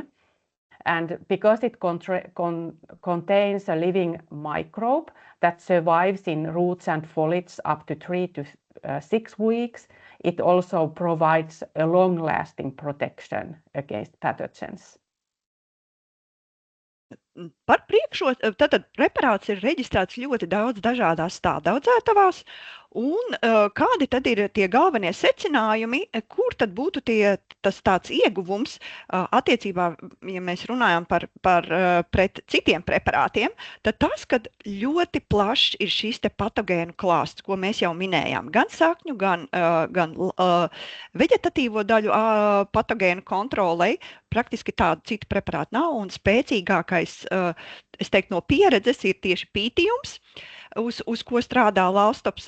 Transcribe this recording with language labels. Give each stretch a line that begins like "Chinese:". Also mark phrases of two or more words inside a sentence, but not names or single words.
English: And because it contains a living microbe that survives in roots and foliage up to 3 to 6 weeks, it also provides a long-lasting protection against pathogens.
Latvian: Par tātad preparāts ir reģistrēts ļoti daudz dažādās stādaudzētavās, un kādi tad ir tie galvenie secinājumi, kur tad būtu tas tāds ieguvums attiecībā, ja mēs runājam pret citiem preparātiem, tad tas, kad ļoti plašs ir šīs te patogēnu klāsts, ko mēs jau minējām, gan sakņu, gan veģetatīvo daļu patogēnu kontrolei, praktiski tādu citu preparātu nav, un spēcīgākais, es teiktu, no pieredzes ir tieši pītījums, uz ko strādā Laustops.